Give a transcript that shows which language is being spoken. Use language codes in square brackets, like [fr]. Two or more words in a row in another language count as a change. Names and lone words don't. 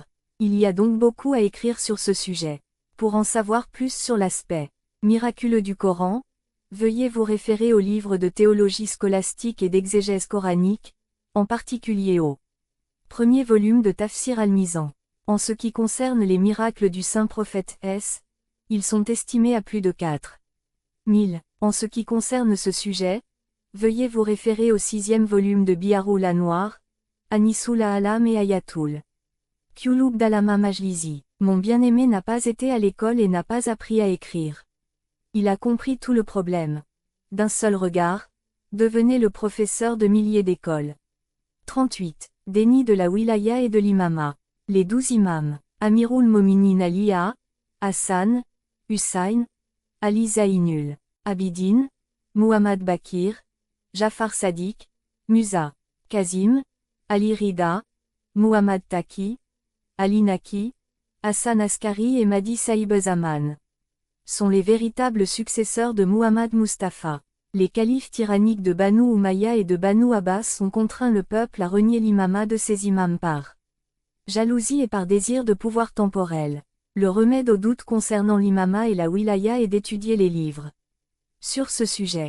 [fr] Il y a donc beaucoup à écrire sur ce sujet. Pour en savoir plus sur l'aspect miraculeux du Coran, veuillez vous référer aux livres de théologie scolastique et d'exégèse coranique, en particulier au premier volume de Tafsir al-Mizan. En ce qui concerne les miracles du saint prophète S, ils sont estimés à plus de 4000. En ce qui concerne ce sujet, veuillez vous référer au 6e volume de Biharul Anwar, Anisul A'lam et Ayatul Qulub d'Allama Majlisi. Mon bien-aimé n'a pas été à l'école et n'a pas appris à écrire. Il a compris tout le problème. D'un seul regard, devenez le professeur de milliers d'écoles. 38. Déni de la wilaya et de l'imama. Les 12 imams, Amirul Mominin Ali A, Hassan, Hussain, Ali Zainul Abidin, Muhammad Bakir, Jafar Sadiq, Musa Kazim, Ali Rida, Muhammad Taqi, Ali Naki, Hassan Askari et Mahdi Saïb Zaman sont les véritables successeurs de Muhammad Mustafa. Les califes tyranniques de Banu Umayya et de Banu Abbas ont contraint le peuple à renier l'imama de ses imams par jalousie et par désir de pouvoir temporel. Le remède au doute concernant l'imama et la wilaya est d'étudier les livres sur ce sujet.